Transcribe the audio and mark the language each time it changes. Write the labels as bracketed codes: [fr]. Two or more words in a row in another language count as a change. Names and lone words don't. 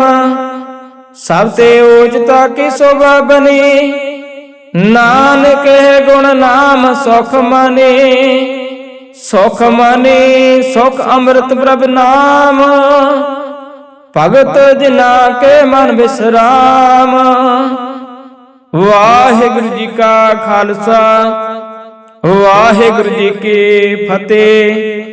[pa] ਸਭ ਤੇ ਉੱਚਤਾ ਕੀ ਸ਼ੋਭਾ ਬਨੀ, ਨਾਨਕ ਹੈ ਗੁਣ ਨਾਮ ਸੁਖ ਮਨੀ। ਸੁਖ ਮਨੀ ਸੁਖ ਅੰਮ੍ਰਿਤ ਪ੍ਰਭ ਨਾਮ, ਭਗਤ ਜਿਨਾ ਕੇ ਮਨ ਵਿਸ਼ਰਾਮ। ਵਾਹਿਗੁਰੂ ਜੀ ਕਾ ਖਾਲਸਾ, ਵਾਹਿਗੁਰੂ ਜੀ ਕੀ ਫਤਹਿ।